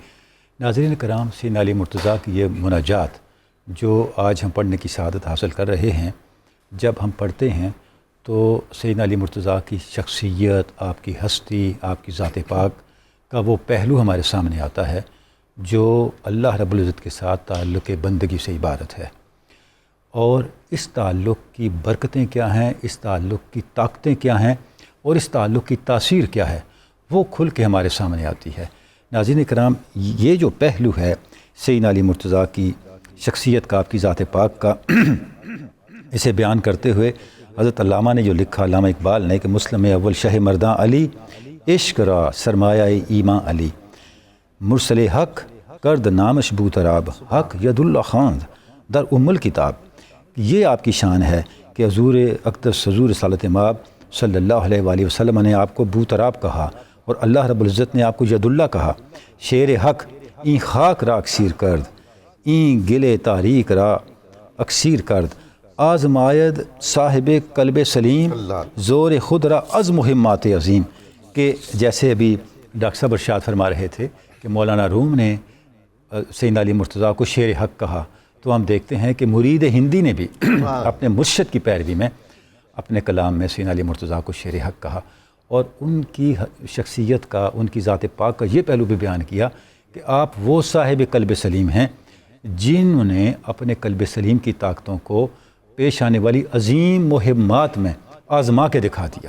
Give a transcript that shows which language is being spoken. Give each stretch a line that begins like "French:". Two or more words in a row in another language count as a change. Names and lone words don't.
Urdu: ناظرین کرام، سیدنا علی مرتضیٰ کی یہ مناجات جو آج ہم پڑھنے کی سعادت حاصل کر رہے ہیں، جب ہم پڑھتے ہیں تو سیدنا علی مرتضیٰ کی شخصیت، آپ کی ہستی، آپ کی ذات پاک کا وہ پہلو ہمارے سامنے آتا ہے جو
Arabic: اللہ رب العزت
Urdu: کے ساتھ تعلق بندگی سے عبارت ہے، اور اس تعلق کی برکتیں کیا ہیں، اس تعلق کی طاقتیں کیا ہیں، اور اس تعلق کی تاثیر کیا ہے، وہ کھل کے ہمارے سامنے آتی ہے۔ ناظرین کرام، یہ جو پہلو ہے سیدنا علی مرتضیٰ کی شخصیت کا، آپ کی ذات پاک کا، اسے بیان کرتے ہوئے حضرت علامہ نے جو لکھا، علامہ اقبال نے، کہ
Persian: مسلم اول شہ مرداں علی، عشق را سرمایہ ایماں علی، مرسل حق کرد نامش بوتراب، حق ید اللہ خاند در ام الکتاب۔
Urdu: یہ آپ کی شان ہے کہ حضور اقدس حضور رسالت مآب
Arabic: صلی اللہ علیہ وآلہ وسلم
Urdu: نے آپ کو بوتراب کہا، اور
Arabic: اللہ رب العزت
Urdu: نے آپ کو
Arabic: ید اللہ
Urdu: کہا۔
Persian: شیر حق این خاک را اکسیر کرد، این گل تاریک را اکسیر کرد، آزمائد صاحب قلب سلیم، زور خود را از مہمات عظیم۔
Urdu: کہ جیسے ابھی ڈاکٹر صاحب ارشاد فرما رہے تھے کہ مولانا روم نے سیدنا علی مرتضیٰ کو شیر حق کہا، تو ہم دیکھتے ہیں کہ مرید ہندی نے بھی اپنے مرشد کی پیروی میں اپنے کلام میں سیدنا علی مرتضیٰ کو شیر حق کہا، اور ان کی شخصیت کا، ان کی ذات پاک کا یہ پہلو بھی بیان کیا کہ آپ وہ صاحب قلب سلیم ہیں جنہوں نے اپنے قلب سلیم کی طاقتوں کو پیش آنے والی عظیم مہمات میں آزما کے دکھا دیا۔